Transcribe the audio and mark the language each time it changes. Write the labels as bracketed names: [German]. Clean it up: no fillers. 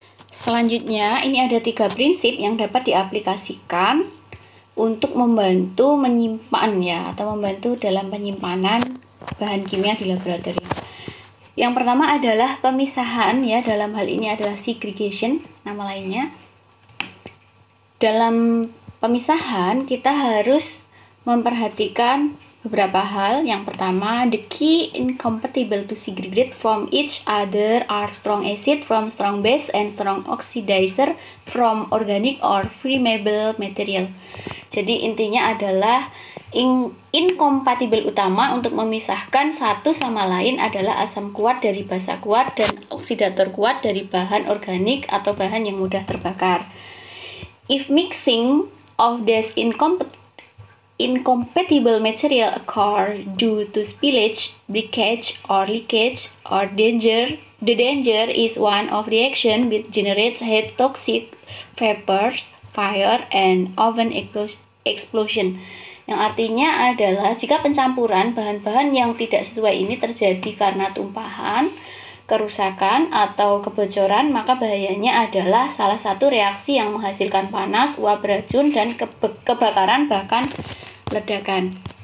[Indonesian] Selanjutnya ini ada 3 prinsip yang dapat diaplikasikan untuk membantu menyimpan ya, atau membantu dalam penyimpanan bahan kimia di laboratorium. Yang pertama adalah pemisahan ya, dalam hal ini adalah segregation nama lainnya. Dalam pemisahan kita harus memperhatikan beberapa hal. Yang pertama, [English] the key incompatible to segregate from each other are strong acid from strong base and strong oxidizer from organic or flammable material. [Indonesian] Jadi intinya adalah incompatible utama untuk memisahkan satu sama lain adalah asam kuat dari basa kuat dan oksidator kuat dari bahan organik atau bahan yang mudah terbakar. [English] If mixing of these incompatible material occur due to spillage, breakage, or leakage, or danger, the danger is one of reaction which generates heat toxic vapors, fire, and oven explosion. [Indonesian] Yang artinya adalah jika pencampuran bahan-bahan yang tidak sesuai ini terjadi karena tumpahan, kerusakan, atau kebocoran, maka bahayanya adalah salah satu reaksi yang menghasilkan panas, uap beracun, dan kebakaran bahkan ledakan.